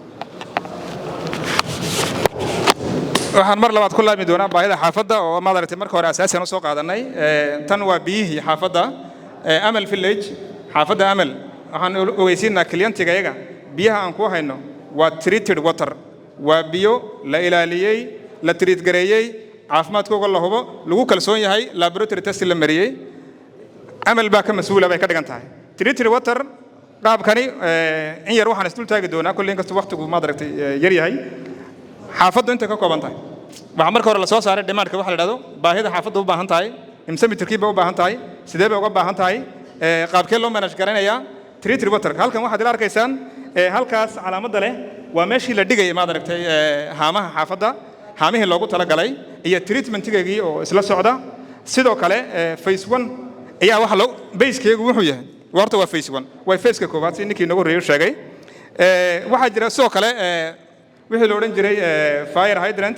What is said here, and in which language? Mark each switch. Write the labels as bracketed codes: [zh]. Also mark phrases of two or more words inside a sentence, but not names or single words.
[so] waxaan mar labaad ku laami doonaa baahida xaafadda oo maad aragtay marka hore asaasiyan u soo qaadanay tan waa biyihii xaafadda amal village xaafadda amal waxaan ogeysiinaa kliyantiga iyaga biyaha aan ku hayno waa [en] treated water [so] waa biyo la ilaaliyey la treat gareeyey caafimaadkooga la hubo lagu kalsoon yahay [en] laboratory test [so] la mariyey amal baa ka mas'uula bay ka dhigan tahay [en] treated water [so] qaabkani in yar waxaan isdul taagi doonaa kulli inkastoo waqtigu maad aragtay yar yahay xaafaddu inta ka kooban tahay waxa marka hore la soo saaray demand-ka waxa la yiraahdo baahida xaafaddu u baahan tahay imsa mitirkii bay u baahan tahay sidee bay uga baahan tahay qaabkee loo manage garanayaa [en] treated water [so] halkan waxaad ila arkaysaan halkaas calaamadda leh waa meeshii la dhigay maad aragtay haamaha xaafadda haamihii loogu talagalay iyo treatment-keegii oo isla socda sidoo kale phase 1 ayaa waxa loo base-keegu wuxuu yahay horta waa phase 1 waa phase-ka koowaad si ninkii nagu horeeyay sheegay waxaa jira sidoo kale wixii la odhan jiray [en] fire hydrant